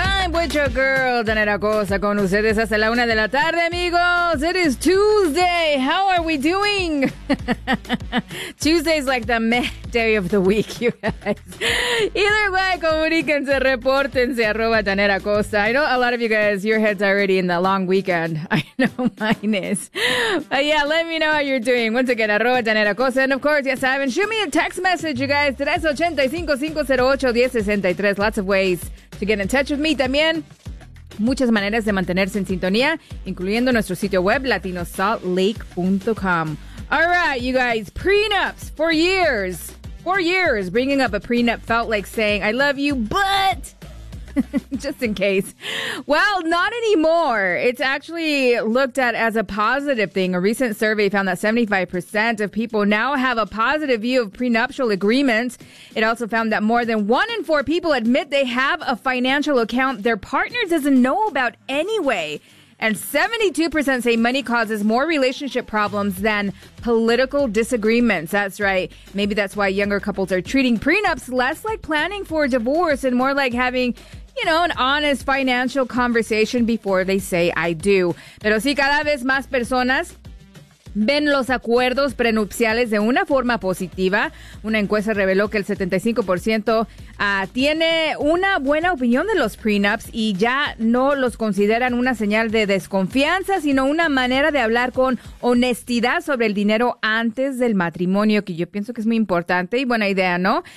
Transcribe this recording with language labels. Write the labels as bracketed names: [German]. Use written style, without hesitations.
[Spanish] Macho Girl, Daniela Acosta, con ustedes hasta la una de la tarde, amigos. [English] It is Tuesday. How are we doing? Tuesday is like the meh day of the week, you guys. Either way, [Spanish] comuníquense, repórtense, [English] @Daniela Acosta. I know a lot of you guys, your heads are already in the long weekend. I know mine is. But yeah, let me know how you're doing. Once again, @Daniela Acosta. And of course, yes, I mean, shoot me a text message, you guys. 385-508-1063. Lots of ways to get in touch with me. [Spanish] También muchas maneras de mantenerse en sintonía, incluyendo nuestro sitio web, latinosaltlake.com. [English] All right, you guys, prenups for years. 4 years bringing up a prenup felt like saying, I love you, but just in case. Well, not anymore. It's actually looked at as a positive thing. A recent survey found that 75% of people now have a positive view of prenuptial agreements. It also found that more than 1 in 4 people admit they have a financial account their partner doesn't know about anyway. And 72% say money causes more relationship problems than political disagreements. That's right. Maybe that's why younger couples are treating prenups less like planning for a divorce and more like having, you know, an honest financial conversation before they say, I do. [Spanish] Pero sí, cada vez más personas ven los acuerdos prenupciales de una forma positiva. Una encuesta reveló que el 75% tiene una buena opinión de los prenups y ya no los consideran una señal de desconfianza, sino una manera de hablar con honestidad sobre el dinero antes del matrimonio, que yo pienso que es muy importante y buena idea, ¿no?